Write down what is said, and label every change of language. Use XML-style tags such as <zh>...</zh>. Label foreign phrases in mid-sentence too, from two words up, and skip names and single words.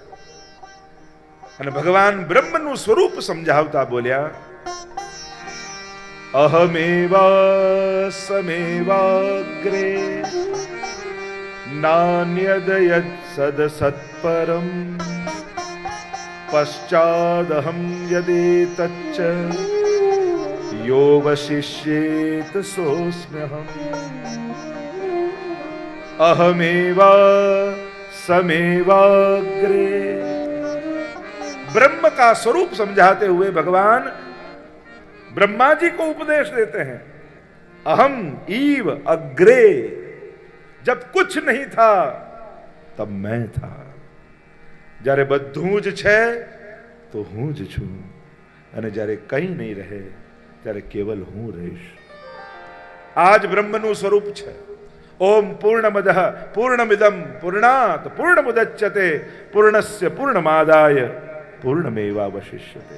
<gu>અને ભગવાન બ્રહ્મનું સ્વરૂપ સમજાવતા બોલ્યા,</gu> <sa>अहमेवा समेवाग्रे नान्यद यद सद सत्परम पश्चादहम यदेतच्च यो वशिष्येत सोस्म्यहम. अहमेवा समेवाग्रे.</sa> <hi>ब्रह्म का स्वरूप समझाते हुए भगवान ब्रह्मा जी को उपदेश देते हैं.</hi> <sa>अहम ईव अग्रे.</sa> <hi>जब कुछ नहीं था तब मैं था.</hi> <gu>જ્યારે બધું જ છે તો હું જ છું અને જ્યારે કંઈ નહીં રહે ત્યારે કેવલ હું રહીશ. આ જ બ્રહ્મનું સ્વરૂપ છે.</gu> <sa>ओम पूर्णमदः पूर्णमिदं पूर्णात पूर्णमुदच्यते पूर्णस्य पूर्णमादाय पूर्णमेवावशिष्यते.</sa>